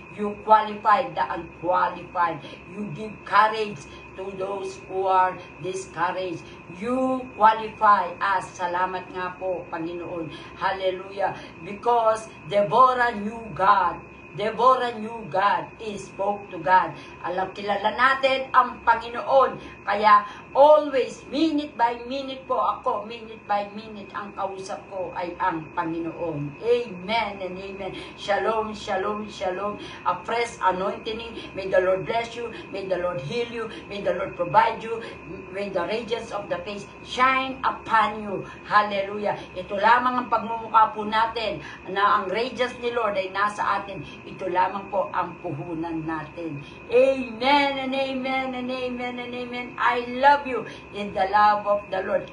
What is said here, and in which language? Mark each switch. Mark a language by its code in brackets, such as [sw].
[en] You qualified the unqualified. You give courage to those who are discouraged. You qualify us. [tl] Salamat nga po, Panginoon. [en] Hallelujah. Because Deborah knew God. Deborah knew God. He spoke to God. [tl] Kilala natin ang Panginoon. Kaya always, [en] minute by minute [tl] po ako, minute by minute, ang kausap ko ay ang Panginoon. [en] Amen and amen. Shalom, shalom, shalom. A fresh anointing. May the Lord bless you. May the Lord heal you. May the Lord provide you. May the radiance of the face shine upon you. Hallelujah. [tl] Ito lamang ang pagmumukha po natin na ang radiance ni Lord ay nasa atin. Ito lamang po ang puhunan natin. [en] Amen and amen and amen and amen. I love you in the love of the Lord.